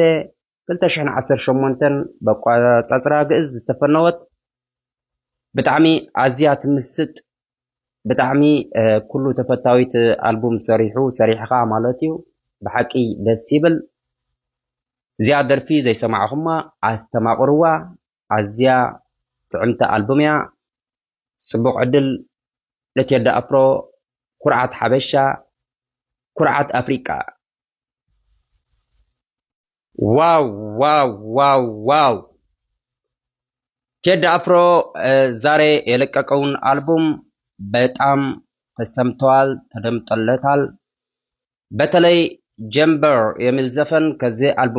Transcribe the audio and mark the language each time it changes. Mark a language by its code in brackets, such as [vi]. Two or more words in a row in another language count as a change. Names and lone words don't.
[ti] 2018 በቋፃፅራ ግእዝ ዝተፈነወት ብጣዕሚ ኣዝያ ትምስጥ ብጣዕሚ ኩሉ ተፈታዊት አልበም ሰሪሕኻ ማለት እዩ። ብሓቂ ደስ ይብል። እዚኣ ደርፊ ዘይሰማዕኹማ ኣስተማቕርዋ። ኣዝያ ጥዕምቲ አልበም እያ። ፅቡቕ ዕድል ለቴዲ አፍሮ። ኩርዓት ሓበሻ፣ ኩርዓት አፍሪቃ። [am] ዋው ዋው ዋው ዋው ቴዲ አፍሮ ዛሬ የለቀቀውን አልበም በጣም ተሰምቷል፣ ተደምጦለታል። በተለይ ጀምበር የሚል ዘፈን ከዚህ አልበሙ